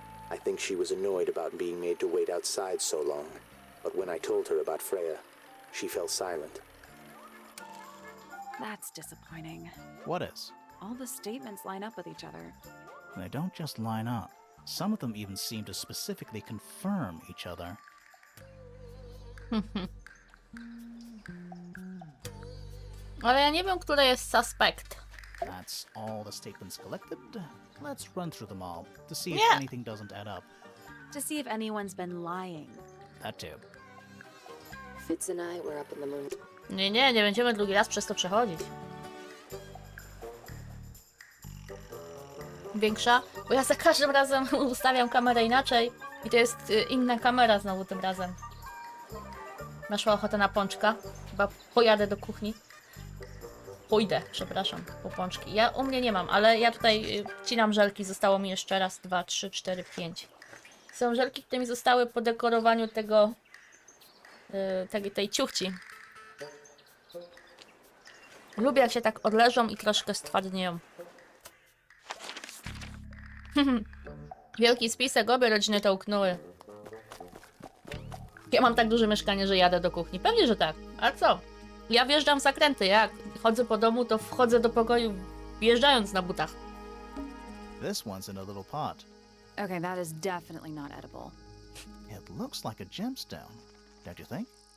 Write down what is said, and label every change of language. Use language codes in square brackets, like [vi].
[en] I think she was annoyed about being made to wait outside so long. But when I told her about Freya, she fell silent. That's disappointing. What is? All the statements line up with each other. They don't just line up. Some of them even seem to specifically confirm each other. [pl] Ale ja nie wiem, który jest suspekt. [en] That's all the statements collected. Let's run through them all to see if Yeah. anything doesn't add up. To see if anyone's been lying. That too. Fitz and I were up in the moon. [pl] Nie będziemy drugi raz przez to przechodzić. Większa? Bo ja za każdym razem ustawiam kamerę inaczej. I to jest inna kamera znowu tym razem. Masz ochotę na pączka? Chyba pojadę do kuchni. Pójdę, przepraszam, po pączki. U mnie nie mam, ale ja tutaj wcinam żelki. Zostało mi jeszcze raz, 2, 3, 4, 5. Są żelki, które mi zostały po dekorowaniu tego... tej ciuchci. Lubię, jak się tak odleżą i troszkę stwardnieją. Wielki spisek, obie rodziny to uknęły. Ja mam tak duże mieszkanie, że jadę do kuchni. Pewnie, że tak. A co? Ja wjeżdżam w zakręty. Jak chodzę po domu, to wchodzę do pokoju wjeżdżając na butach. [en] This one's in a little pot. Okay, that is definitely not edible. It looks like a gemstone, don't you think?